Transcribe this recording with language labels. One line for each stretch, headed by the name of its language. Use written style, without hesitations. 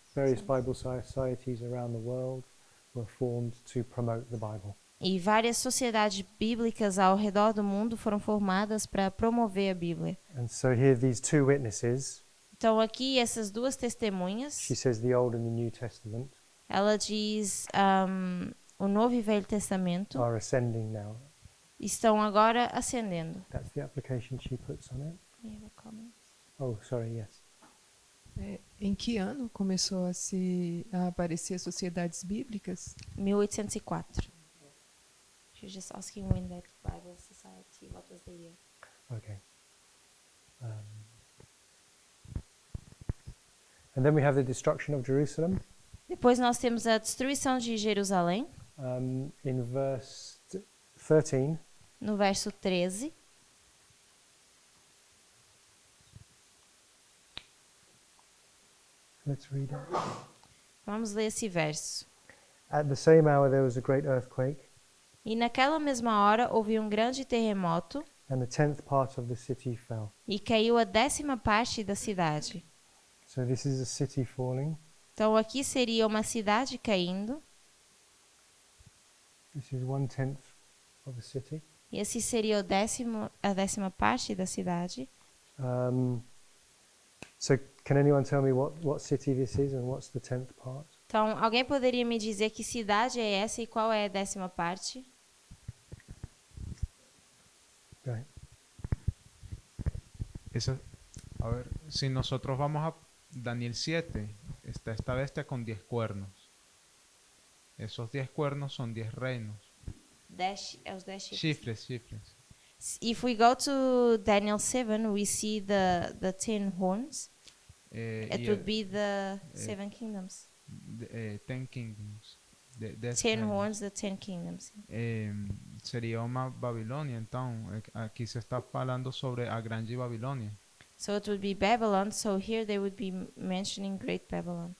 English: various Bible societies around the world were formed to promote the Bible.
Portuguese: E várias sociedades bíblicas ao redor do mundo foram formadas para promover a Bíblia.
English: And so here, these two witnesses,
Portuguese: Então aqui essas duas testemunhas,
English: she says the Old and the New Testament,
Portuguese: ela diz o Novo e Velho Testamento
English: are ascending now.
Portuguese: estão agora ascendendo.
English: That's the application she puts on it. Oh, sorry, yes.
Portuguese: Em que ano começou a aparecer sociedades bíblicas? 1804.
English: She's just asking when that Bible Society, what was the year? Okay. And then we have the destruction of Jerusalem
Portuguese: Depois nós temos a destruição de Jerusalém,
English: in verse 13.
Portuguese: no verso 13.
English: Let's read it.
Portuguese: Vamos ler esse verso.
English: At the same hour there was a great earthquake,
Portuguese: E naquela mesma hora houve um grande terremoto
English: and the 10th part of the city fell.
Portuguese: e caiu a 10ª parte da cidade.
English: So this is a city falling.
Portuguese: Então aqui seria uma cidade caindo.
English: This is 1/10 of a city.
Portuguese: E esse seria a 10ª parte da cidade.
English: So can anyone tell me what city this is and what's the 10th part?
Portuguese: Então, alguém poderia me dizer que cidade é essa e qual é a 10ª parte?
English: Go ahead.
Spanish: A ver, si nosotros vamos a Daniel 7, está esta bestia con 10 cuernos. Esos 10 cuernos son 10 reinos.
Portuguese: 10 chifres. Chifres.
English: If we go to Daniel 7, we see the 10 horns. It would be the 7 kingdoms. 10 kingdoms. 10 horns, the 10 kingdoms.
Portuguese: Seria uma Babilônia, então aqui se está falando sobre a grande Babilônia.
English: So it would be Babylon. So here they would be mentioning Great Babylon.